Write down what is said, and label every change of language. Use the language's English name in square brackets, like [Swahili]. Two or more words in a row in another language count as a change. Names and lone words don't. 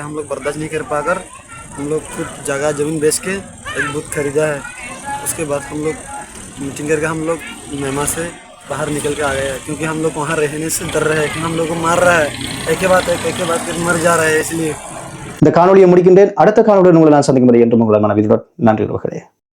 [Hindi] हम लोग बर्दाश्त नहीं कर पाकर हम लोग खुद जगह ज़मीन बेच के एक बूथ खरीदा है। उसके बाद हम लोग मीटिंग करके हम लोग मेहमा से बाहर निकल के आ गए हैं, क्योंकि हम लोग वहाँ रहने से डर रहे हैं कि हम लोग को मार रहा है, एक के बाद मर जा रहा है। इसलिए [Tamil] இந்த காணொலியை முடிக்கின்றேன். அடுத்த காணொலியுடன் உங்களை நான் சந்திக்கும் வரை என்று உங்களை மனதில் நன்றி உறவுகளே.